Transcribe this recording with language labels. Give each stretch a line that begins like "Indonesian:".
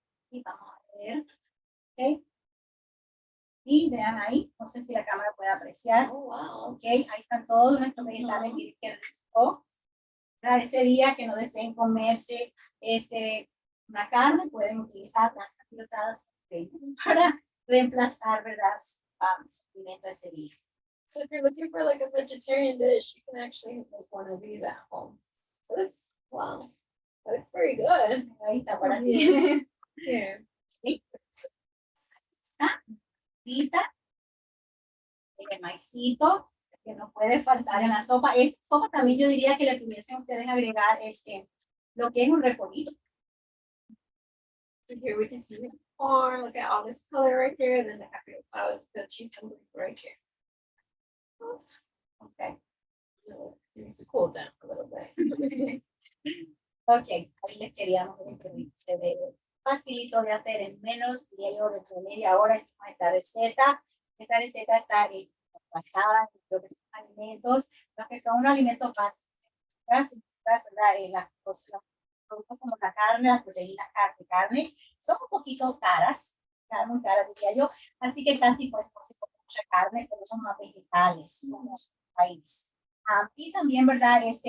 Spanish: Y vamos a ver. Okay. Y vean ahí, no sé si la cámara puede apreciar.
English: Oh, wow.
Spanish: Ok, ahí están todos nuestros vegetales. Miren qué rico. Para ese día que no deseen comerse una carne, pueden utilizar las apilotadas para reemplazar, ¿verdad? Su alimento ese día.
English: So if you're looking for like a vegetarian dish, you can actually make one of these at home. That's wow. That's very good.
Spanish: Ahí está para ti.
English: Here.
Spanish: El maicito, que no puede faltar en la sopa. Esta sopa también yo diría que le pudiesen ustedes agregar lo que es un repolito.
English: So here we can see the corn. Look at all this color right here, and then the cheese tumbling right here. Okay. It needs to cool down a little bit.
Spanish: Ok, ahí les queríamos ustedes. Facilito de hacer en menos de media hora hicimos esta receta. Esta receta está basada en lo que son alimentos, los que son unos alimentos básicos. Las productos como la carne, las proteínas de carne, son un poquito caras, muy caras diría yo, así que casi pues no se come mucha carne, pero son más vegetales como país. Y también, ¿verdad?